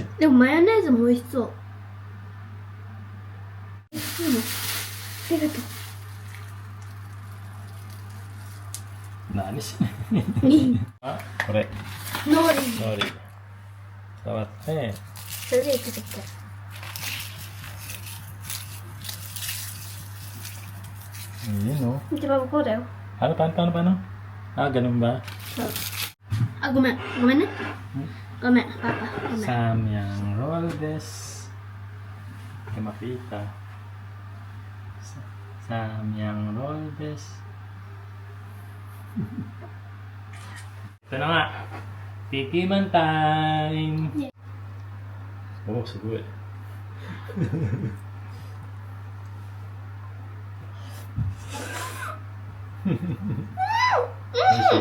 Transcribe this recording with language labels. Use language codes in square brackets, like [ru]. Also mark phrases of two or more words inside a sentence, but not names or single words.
[ja] でもマヨネーズも美味しそう。いいの。ありがと何しう。あ、これ。ノーリノリ。触って。それでいくときた。 [tl] Yun, oh. Di ba ko daw? Ano, paano? Ah, ganun ba? [ja] あ、ごめん。ごめんね？ごめん、パパ。ごめん. [tl] Samyang roll des. Hindi makita. [ja] Samyang roll des. [tl] Ito na nga. Tikiman time. Yeah. Oh, sugo eh. Ayan siya.